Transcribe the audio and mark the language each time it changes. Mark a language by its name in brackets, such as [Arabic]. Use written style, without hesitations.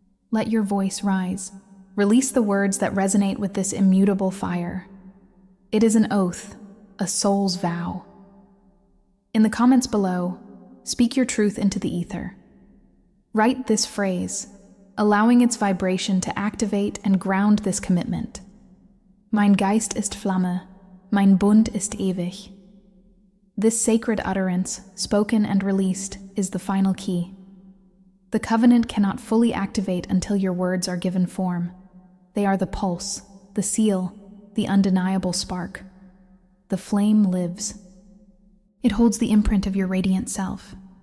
[English] Let your voice rise. Release the words that resonate with this immutable fire. It is an oath, a soul's vow. In the comments below, speak your truth into the ether. Write this phrase, allowing its vibration to activate and ground this commitment. [German] Mein Geist ist Flamme, mein Bund ist ewig. [English] This sacred utterance, spoken and released, is the final key. The covenant cannot fully activate until your words are given form. They are the pulse, the seal, the undeniable spark. The flame lives. It holds the imprint of your radiant self.